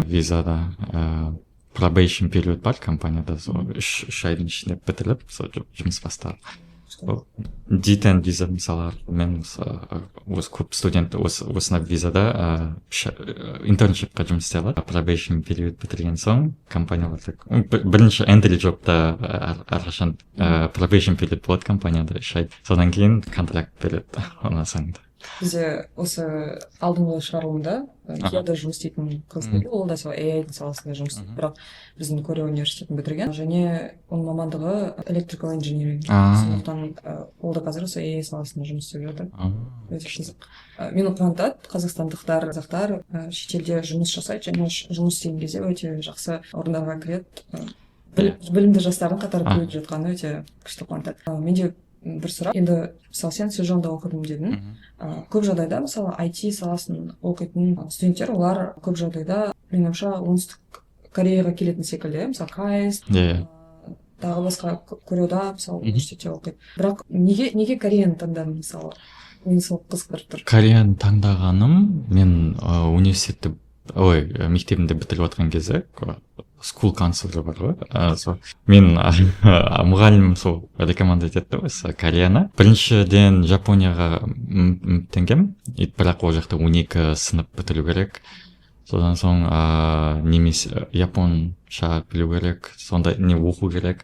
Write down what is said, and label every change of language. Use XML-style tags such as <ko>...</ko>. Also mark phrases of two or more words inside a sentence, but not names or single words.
<kk>Визада probation период бар компанияда, 3 айдың ішінде бітіріп, жұмыс бастадым. D10 виза мысалы, мен осы көп студент осына визада интерншипқа жұмыс істей алады. Probation период бітірген соң компанияларда бірінші</kk> <en>entry jobта</en> <kk>әрқашан probation период болады компанияда 3 ай. Содан кейін контракт береді онан соң. Бізде осы алдыңғы шығарылымда Кияда жұмыс істейтін қыз келді, ол да сол AI-дің саласында жұмыс істейді, бірақ біздің Корея университетін бітірген, және оның мамандығы</kk> <en>electrical engineering.</en> <kk>Сондықтан ол да қазір осы AI саласында жұмыс істеп жатыр. Өте қызық. Мені қуантады, қазақтар шетелде жұмыс жасайды және жұмыс істеген кезде өте жақсы орындарға кіреді. Білімді жастардың қатары көбейіп жатқаны өте күшті қуантады. Менде бір сұрақ, енді мысалы сен Седжонгда оқыдым дедің. Көп жағдайда мысалы IT саласын оқитын студенттер, олар көп жағдайда меніңше оңтүстік Кореяға келетін секілді, мысалы KAIST, тағы басқа Кореяда мысалы университетте оқиды. Бірақ неге Кореяны таңдадың мысалы? Мені сол қызықтырып тұр. Кореяны таңдағаным, мен мектебімді бітіріп жатқан кезде</kk> <en>school counselor</en> <kk>бар ғой. Мен мұғалімім сол рекомендат етті осы Кореяны. Біріншіден Жапонияға үміттенгем, бірақ ол жақта 12 сынып бітіру керек. Содан соң немесе японша білу керек, сонда не оқу керек.</kk>